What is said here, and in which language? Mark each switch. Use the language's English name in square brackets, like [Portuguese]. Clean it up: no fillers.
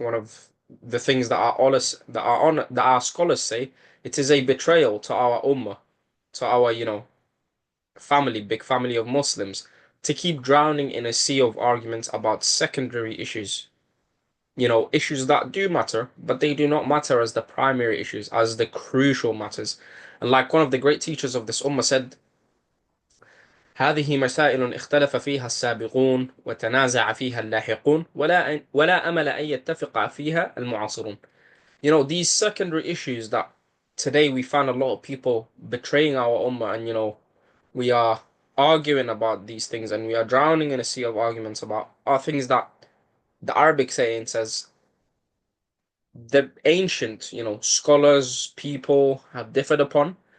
[English] One of the things that our scholars say, it is a betrayal to our Ummah, to our family, big family of Muslims, to keep drowning in a sea of arguments about secondary issues. Issues that do matter, but they do not matter as the primary issues, as the crucial matters. [Arabic] And like one of the great teachers of this ummah said, هذه مسائل اختلف فيها السابقون وتنازع فيها اللاحقون ولا أمل أن يتفق فيها المعاصرون. [English] These secondary issues that today we find a lot of people betraying our ummah, and we are arguing about these things and we are drowning in a sea of arguments about are things that the Arabic saying says the ancient, scholars, people have differed upon.